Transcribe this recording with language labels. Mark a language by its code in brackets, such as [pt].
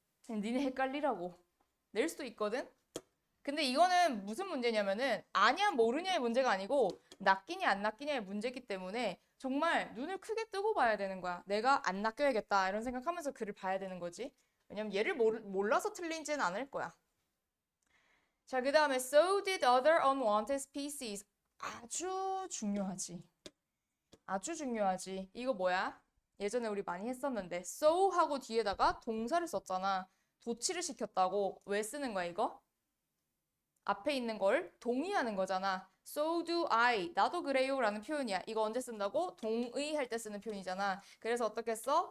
[ko] 니네 헷갈리라고. 낼 수도 있거든? 근데 이거는 무슨 문제냐면은 아냐 모르냐의 문제가 아니고 낚이냐 안 낚이냐의 문제이기 때문에 정말 눈을 크게 뜨고 봐야 되는 거야. 내가 안 낚여야겠다 이런 생각하면서 글을 봐야 되는 거지. 왜냐면 얘를 몰라서 틀린지는 않을 거야. 자, 그 다음에 [en] so did other unwanted species. [ko] 아주 중요하지. 아주 중요하지. 이거 뭐야? 예전에 우리 많이 했었는데 so 하고 뒤에다가 동사를 썼잖아. 도치를 시켰다고. 왜 쓰는 거야 이거? 앞에 있는 걸 동의하는 거잖아. [en] So do I. [ko] 나도 그래요 라는 표현이야. 이거 언제 쓴다고? 동의할 때 쓰는 표현이잖아. 그래서 어떻게 써?